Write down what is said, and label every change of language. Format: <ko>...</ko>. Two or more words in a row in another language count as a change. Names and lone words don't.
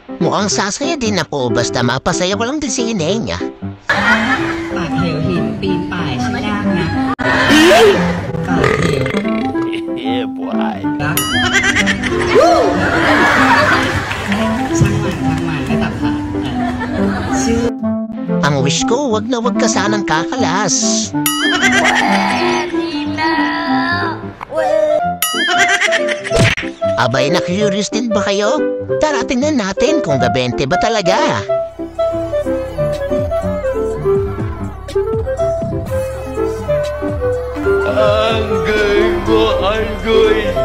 <tl>Mukhang sasaya din ako, basta mapasaya ko lang din si Ineng.</tl> <th>ปากเหวหินปีนป่ายช่างยากนะปากเหว</th> <en>Yeah, boy.</en> <th>รักช่างมันไม่ตัดขาดชื่อ</th> <tl>Ang wish ko, wag na wag ka sanang kakalas. Abay, na-curious din ba kayo? Tara, tingnan natin kung gabente ba talaga. Anggoy mo, anggoy.</tl>